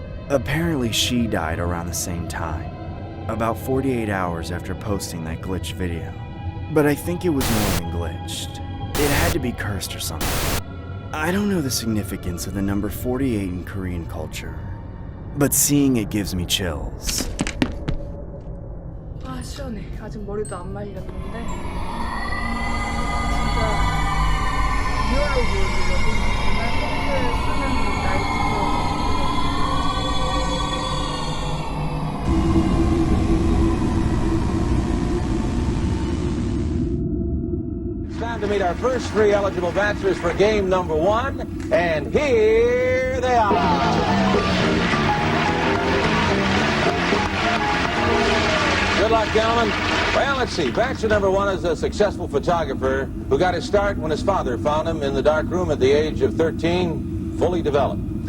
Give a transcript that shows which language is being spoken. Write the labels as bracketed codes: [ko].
[en] Apparently she died around the same time, about 48 hours after posting that glitched video. But I think it was more than glitched. It had to be cursed or something. I don't know the significance of the number 48 in Korean culture, but seeing it gives me chills. [ko] 아 시원해. 아직 머리도 안 말렸는데 진짜 리얼로 보여주려고 정말 평소에 쓰는 그 나이트케어 [en] time to meet our first 3 eligible bachelors for game number 1, and here they are. Good luck, gentlemen. Well, let's see. Bachelor number 1 is a successful photographer who got his start when his father found him in the dark room at the age of 13, fully developed.